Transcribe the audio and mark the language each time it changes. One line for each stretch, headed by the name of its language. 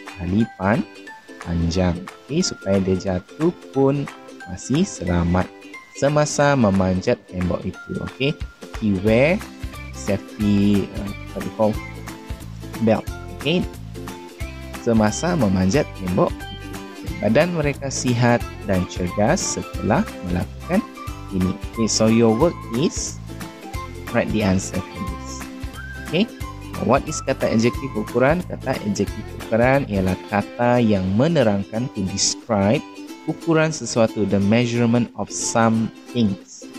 Malay: Tali panjang. Okay, supaya dia jatuh pun masih selamat semasa memanjat tembok itu.
English: Okay, he wear safety belt.
Malay: Okay, semasa memanjat tembok itu. Badan mereka sihat dan cergas setelah melakukan ini.
English: Okay, so your work is write the answer for this.
Malay: Okay,
English: what is
Malay: kata adjektif ukuran? Kata adjektif ukuran ialah kata yang menerangkan,
English: to describe
Malay: ukuran sesuatu,
English: the measurement of some things.